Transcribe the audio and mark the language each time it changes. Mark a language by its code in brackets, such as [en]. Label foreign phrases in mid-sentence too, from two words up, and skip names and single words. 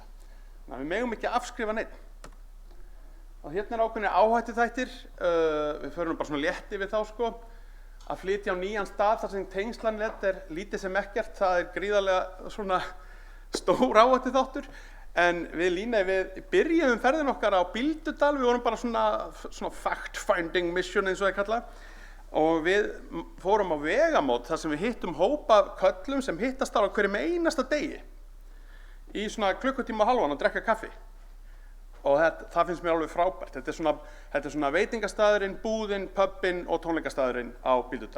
[is] Þannig að við megum ekki afskrifa neitt. Og ákveðnir áhættuþættir, við förum bara svona létt yfir þá sko, að flytja á nýjan stað þar sem tengslanlegt lítið sem ekkert, það gríðarlega svona stór áhættuþáttur. En við byrjuðum ferðin okkar á Bíldudal, við vorum bara svona [en] fact-finding mission [is] eins og það kalla. Og við fórum á vegamót þar sem við hittum hópa af köllum sem hittast á hverjum einasta degi í svona klukkutíma og hálfan að drekka kaffi. Og það finnst mér alveg frábært. Þetta er svona veitingastaðurinn, búðinn, pubinn og tónleikastaðurinn á Bíldudal.